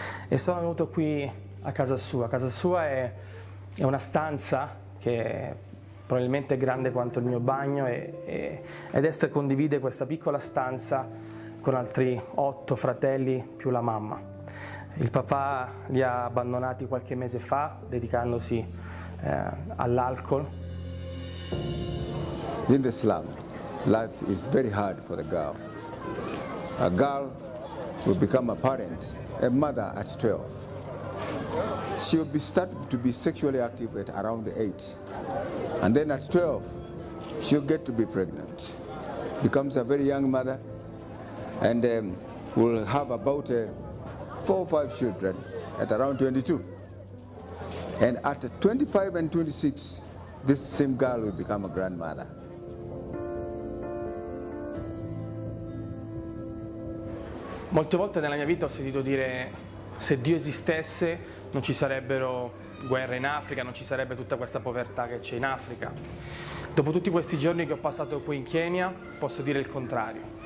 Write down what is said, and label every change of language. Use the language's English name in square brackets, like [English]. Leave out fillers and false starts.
[Italian] E sono venuto qui a casa sua. Casa sua è una stanza che è probabilmente grande quanto il mio bagno ed Esther condivide questa piccola stanza con altri 8 fratelli più la mamma. Il papà li ha abbandonati qualche mese fa, dedicandosi all'alcol. [English] In the slum, life is very hard for the girl. A girl will become a parent, a mother at 12. She will be starting to be sexually active at around 8. And then at 12, she'll get to be pregnant. Becomes a very young mother and will have about 4 or 5 children at around 22. And at 25 and 26, this same girl will become a grandmother. [Italian] Molte volte nella mia vita ho sentito dire: se Dio esistesse non ci sarebbero guerre in Africa, non ci sarebbe tutta questa povertà che c'è in Africa. Dopo tutti questi giorni che ho passato qui in Kenya, posso dire il contrario.